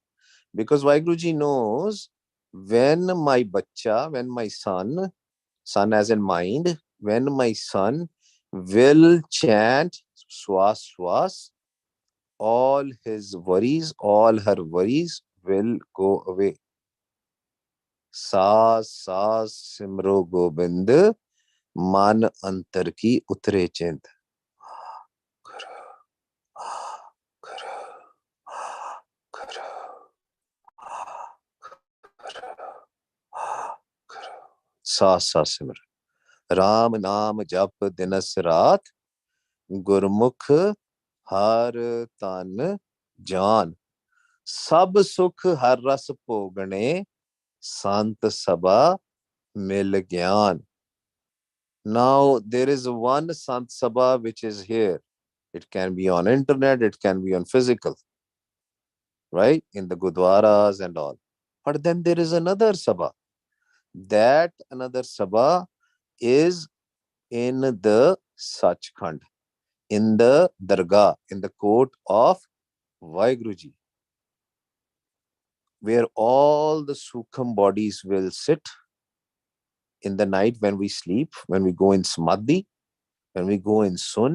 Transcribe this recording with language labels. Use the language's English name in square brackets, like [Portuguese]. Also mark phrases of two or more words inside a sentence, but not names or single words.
[English] Because Vaiguruji knows when my bacha, when my son as in mind, when my son will chant [Punjabi] ਸਵਾਸ ਸਵਾਸ, [English] all his worries, all her worries will go away. [Punjabi] ਸਾਸ ਸਾਸ ਸਿਮਰੋ ਗੋਬਿੰਦ, ਮਨ ਅੰਤਰ ਕੀ ਉਤਰੇ ਚਿੰਦ. ਸਾਸ ਸਾਸ ਸਿਮਰ ਰਾਮ ਨਾਮ ਜਪ ਦਿਨਸ ਰਾਤ ਗੁਰਮੁਖ ਹਰ ਤਨ ਜਾਨ ਸਬ ਸੁਖ ਹਰ ਰਸ ਭੋਗਨੇ ਸੰਤ ਸਭਾ ਮਿਲ ਗਿਆਨ. [English] Now there is one Sant Sabha which is here. It can be on internet, it can be on physical, right? In the Gurdwaras and all. But then there is another Sabha. That another Sabha is in the Sachkhand, in the Dargah, in the court of Vaiguruji, where all the Sukham bodies will sit in the night when we sleep, when we go in Samadhi, when we go in Sun.